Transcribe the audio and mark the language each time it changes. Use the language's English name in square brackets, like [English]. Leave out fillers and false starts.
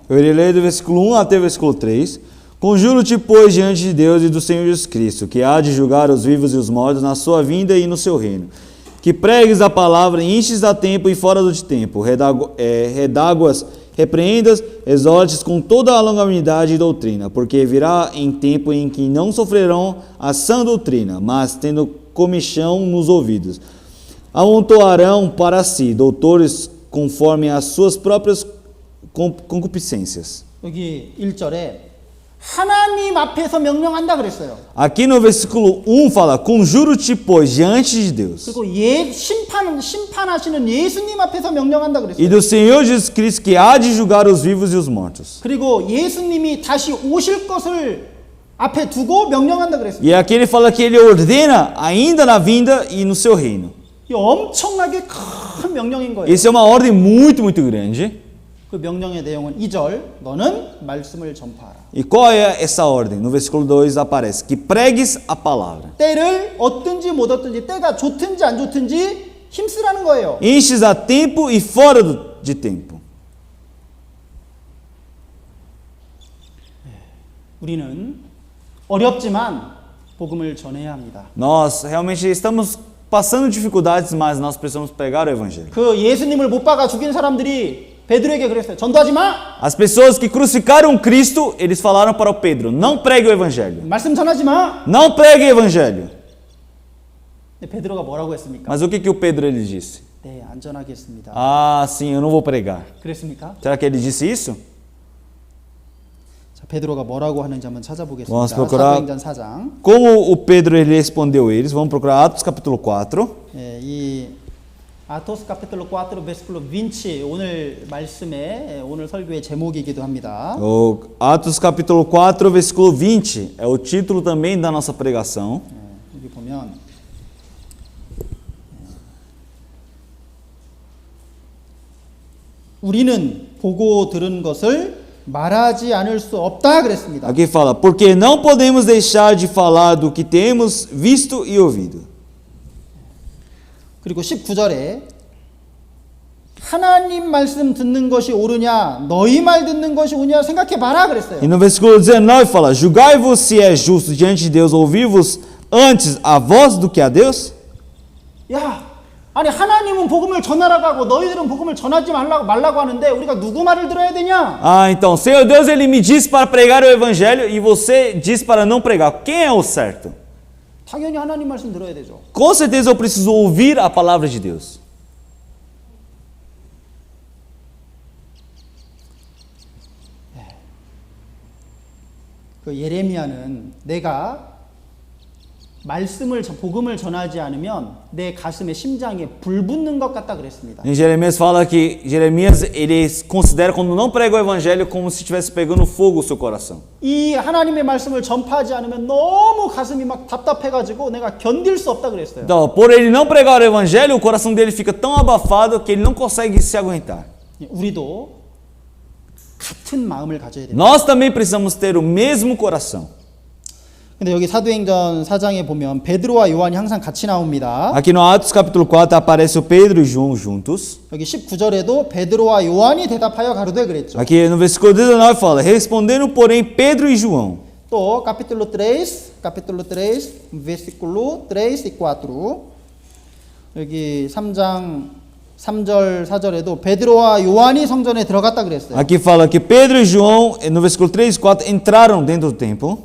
[Portuguese] Eu irei ler do versículo 1 até o versículo 3. Conjuro-te, pois, diante de Deus e do Senhor Jesus Cristo, que há de julgar os vivos e os mortos na sua vinda e no seu reino. Que pregues a palavra, enches a tempo e fora do tempo, redáguas, repreendas, exortes com toda a longanimidade e doutrina, porque virá em tempo em que não sofrerão a sã doutrina, mas tendo comichão nos ouvidos, amontoarão para si doutores conforme as suas próprias concupiscências. [Korean] 여기 1절에 하나님 앞에서 명령한다 그랬어요. [Portuguese] Aqui no versículo 1 fala, conjuro-te, pois, diante de Deus. [Korean] 그리고 심판하시는 예수님 앞에서 명령한다 [Portuguese] E [Korean] 그랬어요. [Portuguese] do Senhor Jesus Cristo, que há de julgar os vivos e os mortos. [Korean] 그리고 예수님이 다시 오실 것을 앞에 두고 명령한다 그랬어요. [Portuguese] E aqui ele fala que ele ordena ainda na vinda e no seu reino. [Korean] 이 엄청나게 큰 명령인 거예요. [Portuguese] Isso é uma ordem muito, muito grande. [Korean] 그 명령의 내용은 2절 너는 말씀을 전파하라. [Portuguese] E qual é essa ordem? No versículo 2 aparece que pregues a palavra. [Korean] 때를 얻든지 못 얻든지 때가 좋든지 안 좋든지 힘쓰라는 거예요. [Portuguese] Enches a tempo e fora de tempo. [Korean] 우리는 어렵지만 복음을 전해야 합니다. [Portuguese] Nós realmente estamos passando dificuldades, mas nós precisamos pregar o evangelho. [Korean] 그 예수님을 못 박아 죽인 사람들이 베드로에게 그랬어요. 전도하지 마. [Portuguese] As pessoas que crucificaram Cristo, eles falaram para o Pedro: não pregue o evangelho. [Korean] 말씀 전하지 마. [Portuguese] Não pregue o evangelho. [Korean] 근데 베드로가 뭐라고 했습니까? [Portuguese] Mas o que o Pedro ele disse? [Korean] 네, 안전하게 했습니다. [Portuguese] Ah, sim, eu não vou pregar. [Korean] 그랬습니까? [Portuguese] Será que ele disse isso? [Korean] 자, 베드로가 뭐라고 하는지 한번 찾아보겠습니다. [Portuguese] Vamos procurar. [Korean] 사도행전 4장. [Portuguese] Como o Pedro ele respondeu eles? Vamos procurar Atos capítulo 4. [Korean] 예, 이 아토스 카피톨로 4 베스클로 빈치 오늘 말씀의 오늘 설교의 제목이기도 합니다. [Portuguese] O Atos capítulo 4, versículo 20 é o título também da nossa pregação. [Korean] 여기 보면 우리는 보고 들은 것을 말하지 않을 수 없다 그랬습니다. [Portuguese] Aqui fala: porque não podemos deixar de falar do que temos visto e ouvido. [Korean] 그리고 19절에 하나님 말씀 듣는 것이 옳으냐 너희 말 듣는 것이 옳으냐 생각해 봐라 그랬어요. [Portuguese] E no versículo 19 fala: julgai-vos se é justo diante de Deus ouvir-vos antes a vós do que a Deus? 야, 아니 하나님은 복음을 전하라고 하고 너희들은 복음을 전하지 말라고 하는데 우리가 누구 말을 들어야 되냐? Ah, então, Senhor Deus, ele me disse para pregar o evangelho e você diz para não pregar. Quem é o certo? [Korean] 당연히 하나님 말씀 들어야 되죠. [Portuguese] Com certeza eu preciso ouvir a palavra de Deus. [Korean] 그 예레미야는 내가 말씀을 복음을 전하지 않으면 내 가슴에 심장에 불 붙는 것 같다 그랬습니다. [Portuguese] Em Jeremias fala que Jeremias ele considera quando não prega o evangelho como se estivesse pegando fogo o seu coração. [Korean] 이 하나님의 말씀을 전파하지 않으면 너무 가슴이 막 답답해가지고 내가 견딜 수 없다 그랬어요. [Portuguese] Então, por ele não pregar o evangelho, o coração dele fica tão abafado que ele não consegue se aguentar. [Korean] 우리도 같은 마음을 가져야 됩니다. [Portuguese] Nós também precisamos ter o mesmo coração. [Korean] 근데 여기 사도행전 4장에 보면 베드로와 요한이 항상 같이 나옵니다. [Portuguese] Aqui no Atos capítulo 4 aparece o Pedro e João juntos. [Korean] 여기 19절에도 베드로와 요한이 대답하여 가로되 그랬죠. [Portuguese] Aqui no versículo 19 fala: respondendo, porém, Pedro e João. 또 capítulo 3, versículo 3 e 4. [Korean] 여기 3장 3절 4절에도 베드로와 요한이 성전에 들어갔다 그랬어요. [Portuguese] Aqui fala que Pedro e João, no versículo 3 e 4, entraram dentro do templo.